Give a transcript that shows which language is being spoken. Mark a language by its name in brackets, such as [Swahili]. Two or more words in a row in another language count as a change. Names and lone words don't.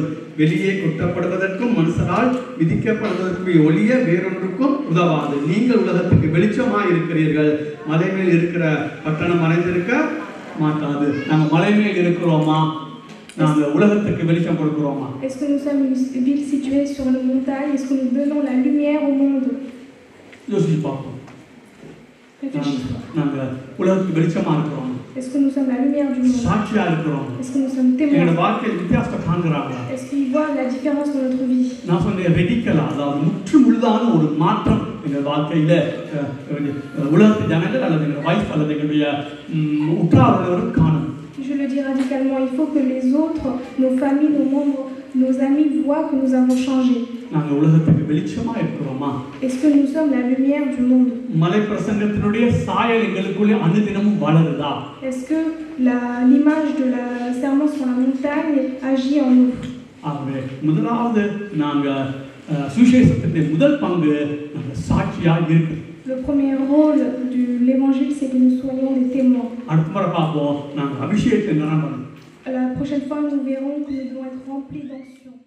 [Tamil] வெளியே கொட்டப்படுவதற்கும் மனுஷரால் விதிக்கப்படுவதற்கும் ஒழிய வேறொன்றுக்கும் உதவாது. நீங்கள் உலகத்துக்கு வெளிச்சமாய் இருக்கிறீர்கள். மலை மேல் இருக்கிற பட்டணம் மறைந்திருக்க மாட்டாது. நாங்கள் மலை மேல் இருக்கிறோமா? நாங்கள் உலகத்துக்கு வெளிச்சம் கொடுக்கிறோமா? [French] Est-ce que nous sommes une ville située sur une montagne? Est-ce que nous donnons la lumière au monde? [Tamil] யோசிச்சு பார்ப்போம். [French] Réfléchissez. [Tamil] நாங்கள் உலகத்துக்கு வெளிச்சமா இருக்கிறோம், [French] Est-ce que nous sommes la lumière du monde? [Tamil] சாட்சியா இருக்கிறோம், [French] Est-ce que nous sommes [Tamil] எங்களோட [French] témoins? [Tamil] வாழ்க்கையில் வித்தியாசத்தை காண்கிறாங்களா? [French] Est-ce qu'ils voient la différence dans notre vie? [Tamil] நான் சொன்னேன் ரெடிக்கலா, அதாவது முற்று முழுதான ஒரு மாற்றம் எங்கள் வாழ்க்கையில உலகத்து ஜனங்கள் அல்லது எங்கள் வைஃப் அல்லது எங்களுடைய உற்றாரோரும் காணும். [French] Je le dis radicalement, il faut que les autres, nos familles, nos membres, nos amis voient que nous avons changé. [Tamil] நாங்கள் உலகத்துக்கு வெளிச்சமா இருக்கிறோமா? [French] Est-ce que nous sommes la lumière du monde? [Tamil] மலை பிரசங்கத்தினுடைய சாயல் எங்களுக்குள்ளே அனுதினமும் வளருதா? [French] Est-ce que l'image de la serment sur la montagne agit en nous? [Tamil] ஆகவே முதலாவது நாங்கள் சுவிசேஷத்தின் முதல் பங்கு நாங்கள் சாட்சியா இருக்கு. [French] Le premier rôle de l'évangile, c'est que nous soyons des témoins. [Tamil] அடுத்த முறை பார்ப்போம், நாங்கள் அபிஷேகத்தை நிரம்பணும். [French] La prochaine fois, nous verrons que nous devons être remplis d'onction.